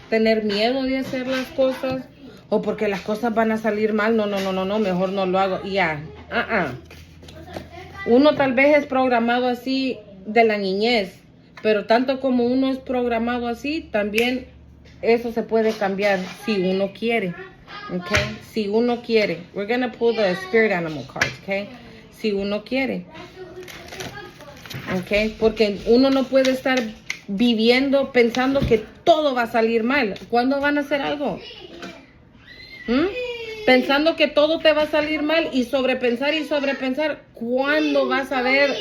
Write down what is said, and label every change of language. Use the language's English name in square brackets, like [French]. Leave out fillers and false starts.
[Spanish] Tener miedo de hacer las cosas o porque las cosas van a salir mal. No, mejor no lo hago. Ya, Uno tal vez es programado así de la niñez, pero tanto como uno es programado así, también eso se puede cambiar si uno quiere. Okay, si uno quiere. [English] We're gonna pull the spirit animal cards, okay? [Spanish] Si uno quiere. Okay, porque uno no puede estar viviendo pensando que todo va a salir mal. ¿Cuándo van a hacer algo? Pensando que todo te va a salir mal y sobrepensar. ¿Cuándo vas a ver?